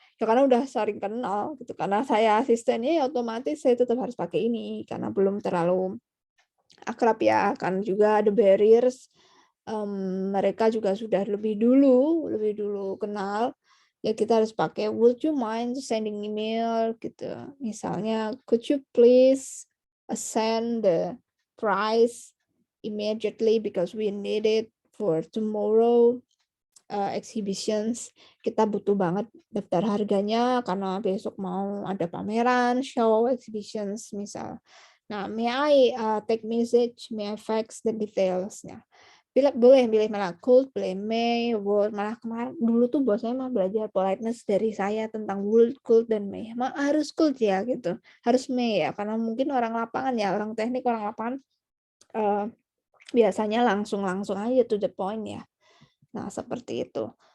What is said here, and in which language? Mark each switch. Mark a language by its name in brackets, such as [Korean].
[Indonesian] Ya karena udah sering kenal gitu. Karena saya asistennya ya otomatis saya tetap harus pakai ini karena belum terlalu akrab ya. Kan juga ada barriers. Mereka juga sudah lebih dulu kenal. Ya kita harus pakai would you mind sending email gitu. [English] Misalnya could you please send the price immediately because we need it for tomorrow exhibitions. [Indonesian] Kita butuh banget daftar harganya karena besok mau ada pameran, show, exhibitions misal. [English] Nah, may I take message, may I fax the details. [Indonesian] Nah, boleh pilih malah could, boleh may, would. Malah kemarin dulu tuh bosnya mah belajar politeness dari saya tentang would, could, dan may. Harus could ya gitu, harus may ya karena mungkin orang lapangan ya, orang teknik, orang lapangan biasanya langsung aja to the point ya. Nah seperti itu.